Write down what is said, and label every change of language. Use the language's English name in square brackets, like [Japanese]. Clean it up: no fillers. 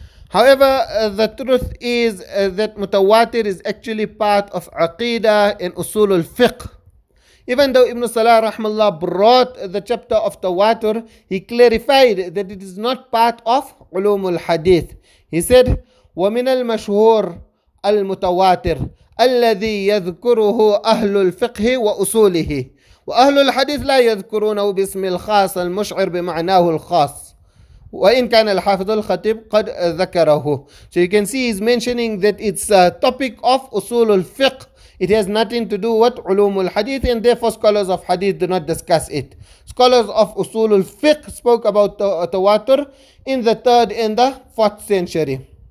[English] However, the truth is that mutawatir is actually part of aqidah and usul al-fiqh. Even though Ibn Salah rahmallah brought the chapter of tawatur, he clarified that it is not part of ulum al-hadith. He said, [Arabic] وَمِنَ الْمَشْهُورِ الْمُتَوَاتِرِ الذي يذكره أهل الفقه وأصوله وأهل الحديث لا يذكرونه باسم الخاص المشعر بمعناه الخاص وإن كان الحافظ الخطيب قد ذكره. [English] So you can see he's mentioning that it's a topic of usul al-fiqh. It has nothing to do with ulum al-hadith, and therefore scholars of hadith do not discuss it. Scholars of usul al-fiqh spoke about tawatur in the 3rd and the 4th century.